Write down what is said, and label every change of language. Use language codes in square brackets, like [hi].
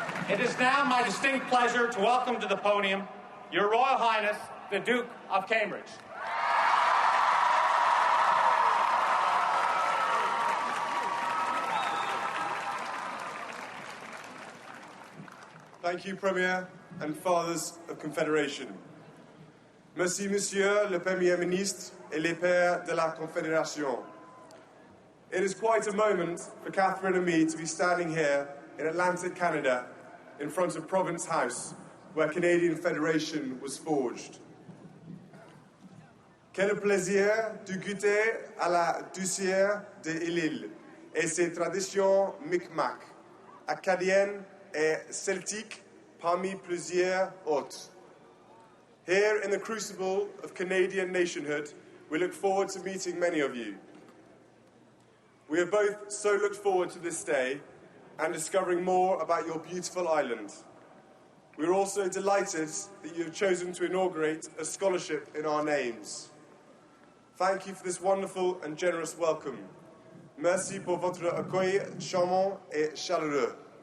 [en] It is now my distinct pleasure to welcome to the podium Your Royal Highness, the Duke of Cambridge. Thank you, Premier and Fathers of Confederation. [fr] Merci, Monsieur le Premier Ministre et les Pères de la Confédération. [en] It is quite a moment for Catherine and me to be standing here in Atlantic Canada in front of Province House, where Canadian Federation was forged. [fr] Quel plaisir de goûter à la douceur de l'île et ses traditions Mi'kmaq, acadiennes et celtiques parmi plusieurs autres. [en] Here in the crucible of Canadian nationhood, we look forward to meeting many of you. We have both so looked forward to this day, and discovering more about your beautiful island. We're also delighted that you have chosen to inaugurate a scholarship in our names. Thank you for this wonderful and generous welcome. [fr] Merci pour votre accueil charmant et chaleureux.